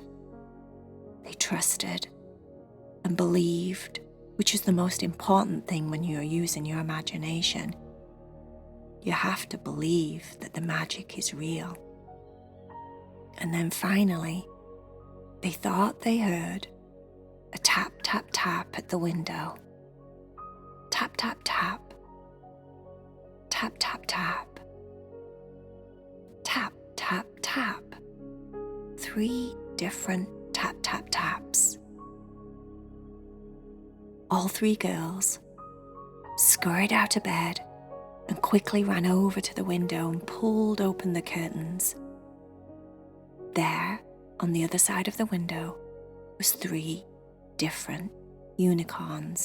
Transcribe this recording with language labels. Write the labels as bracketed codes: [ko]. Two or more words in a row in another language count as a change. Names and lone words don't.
[en] They trusted and believed, which is the most important thing when you're using your imagination. You have to believe that the magic is real. And then finally, they thought they heard a tap, tap, tap at the window. Tap, tap, tap. Tap, tap, tap. Tap, tap, tap. 3 different tap, tap, taps. All 3 girls scurried out of bed and quickly ran over to the window and pulled open the curtains. There, on the other side of the window, was 3 different unicorns.